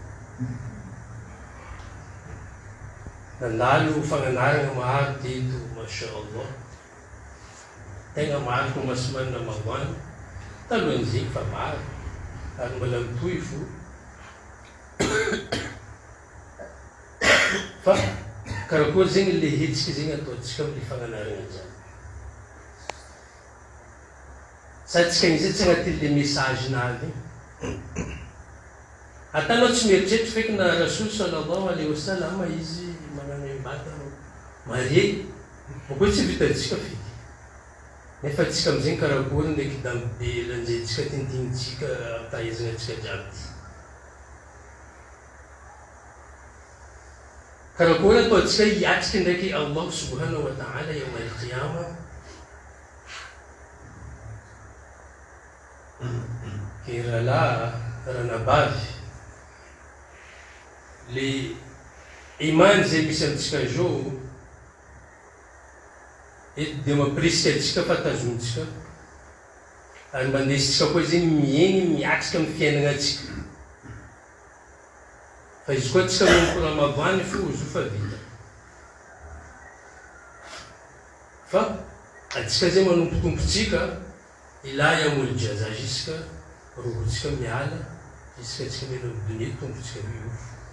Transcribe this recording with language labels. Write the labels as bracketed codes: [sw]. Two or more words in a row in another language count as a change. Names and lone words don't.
[mg] nandalo fagnanarana maro teto [ar] ما شاء الله [mg] tegna maro ko masomanina magoany talohan'izay fa maro ary mbola mitohy fo fa karakory zegny le hetsika zegny ataotsika am'le fagnanarana zany sady tsika igny tsy agnatin'le message navy atanao tsy mieritreritra feky na Rasoly [ar] صلى الله عليه وسلم [mg] izy magnano embata mare koa tsy vitantsika feky nefa tsika am'zegny karakory ndraiky dambe lanjetsika tintinitsika taizana atsika jiaby karakory ataotsika hiatriky ndraiky [ar] الله سبحانه وتعالى يوم القيامة [mg] ke raha nabavy le imany zay misy amitsika zao eto de mamprisika atsika fa tazontsika ary mandesitsika koa zegny miegny miatrika amin'ny fiainana atsika fa izy koa tsika manompo Ramadany fo zo fa vita fa atsika zay manompotompotsika ilay am'olo jaza jusque rohotsika miala jusque atsika mena midonia tompotsika miofo